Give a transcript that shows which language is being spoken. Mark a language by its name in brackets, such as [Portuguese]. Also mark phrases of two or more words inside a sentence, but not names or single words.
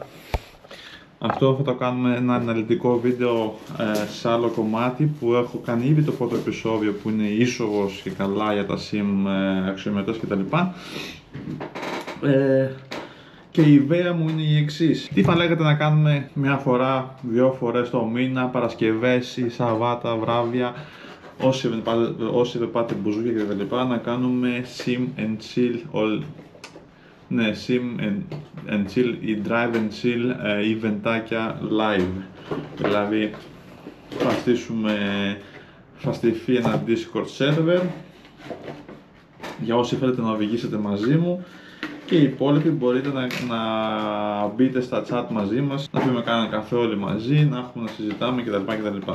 [Greek] Αυτό θα το κάνουμε ένα αναλυτικό βίντεο σε άλλο κομμάτι που έχω κάνει ήδη το πρώτο επεισόδιο, που είναι είσοδος και καλά για τα sim, αξιομετές κτλ. Και η ιδέα μου είναι η εξής. Τι θα λέγατε να κάνουμε μια φορά, 2 φορές το μήνα, Παρασκευές ή Σαββάτα, βράδια, όσοι δεν πάτε μπουζούκια και τα λοιπά, να κάνουμε [English] sim and chill [Greek] ναι, [English] sim and chill [Greek] ή [English] drive and chill [Greek] eventάκια live. Δηλαδή θα στηθεί ένα Discord server για όσοι θέλετε να οδηγήσετε μαζί μου, και οι υπόλοιποι μπορείτε να μπείτε στα chat μαζί μας, να πιούμε κανένα καφέ όλοι μαζί, να έχουμε να συζητάμε κτλ.